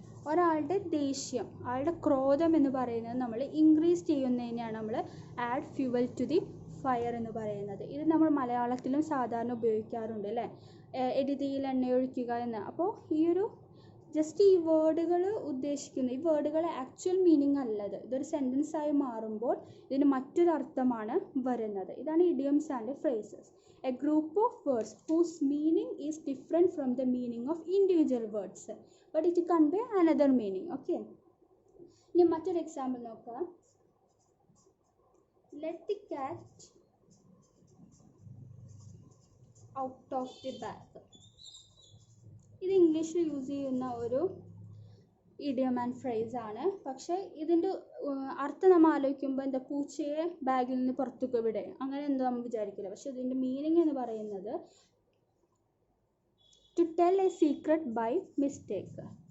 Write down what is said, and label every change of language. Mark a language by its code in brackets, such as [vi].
[ml] ഒരാളുടെ ദേഷ്യം, ആളുടെ ക്രോധം എന്ന് പറയുന്നത് നമ്മൾ ഇൻക്രീസ് ചെയ്യുന്നതിനെയാണ് നമ്മൾ [en] add fuel to the fire [ml] എന്ന് പറയുന്നത്. ഇത് നമ്മൾ മലയാളത്തിലും സാധാരണ ഉപയോഗിക്കാറുണ്ട് അല്ലേ, എരുതിയിൽ എണ്ണയൊഴിക്കുക എന്ന്. അപ്പോൾ ഈ ഒരു ജസ്റ്റ് ഈ വേർഡുകൾ ഉദ്ദേശിക്കുന്ന ഈ വേർഡുകൾ ആക്ച്വൽ മീനിങ് അല്ലത്. ഇതൊരു സെൻറ്റൻസായി മാറുമ്പോൾ ഇതിന് മറ്റൊരർത്ഥമാണ് വരുന്നത്. ഇതാണ് idioms and phrases. [en] A group of words whose meaning is different from the meaning of individual words but it convey another meaning. [ml] Okay, ഇനി മറ്റൊരു എക്സാമ്പിൾ നോക്കാം. [en] let the cat out of the bag. [ml] ഇത് ഇംഗ്ലീഷിൽ use ചെയ്യുന്ന ഒരു idiom and phrase ആണ്. പക്ഷേ ഇതിൻ്റെ അർത്ഥം നമ്മൾ ആലോചിക്കുമ്പോൾ എന്താ, പൂച്ചയെ ബാഗിൽ നിന്ന് പുറത്തേക്ക് വിടെ, അങ്ങനെ എന്തോ നമ്മൾ വിചാരിക്കില്ല. പക്ഷെ ഇതിൻ്റെ മീനിങ് എന്ന് പറയുന്നത് [en] To tell a secret by mistake.